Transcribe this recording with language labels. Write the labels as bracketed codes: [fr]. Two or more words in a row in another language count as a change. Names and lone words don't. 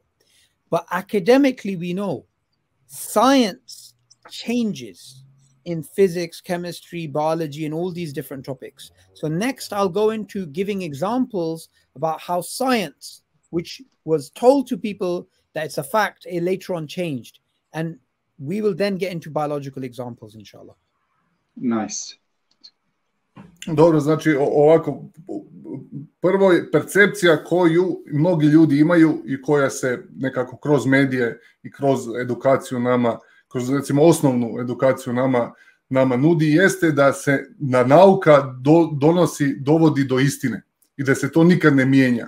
[en] But academically, we know science changes in physics, chemistry, biology, and all these different topics. So next, I'll go into giving examples about how science, which was told to people that it's a fact, it later on changed. And we will then get into biological examples, inshallah. Nice. [bs] Dobro, znači ovako, prvo je percepcija koju mnogi ljudi imaju i koja se nekako kroz medije i kroz edukaciju nama, kroz recimo osnovnu edukaciju nama nudi, jeste da se nauka dovodi do istine i da se to nikad ne mijenja.